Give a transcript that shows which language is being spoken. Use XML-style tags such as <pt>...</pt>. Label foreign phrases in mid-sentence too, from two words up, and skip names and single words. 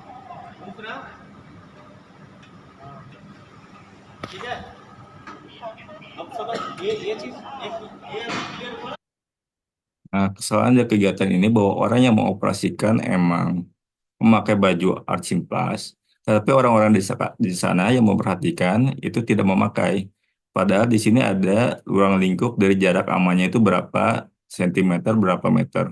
<hi>ठीक है अब समझ ये चीज एक ये क्लियर हुआ.</hi> <id>Nah, kesalahan dari kegiatan ini bahwa orang yang mengoperasikan emang memakai baju arching plus, tetapi orang-orang di sana yang memperhatikan itu tidak memakai. Padahal di sini ada ruang lingkup dari jarak amannya itu berapa sentimeter, berapa meter.</id>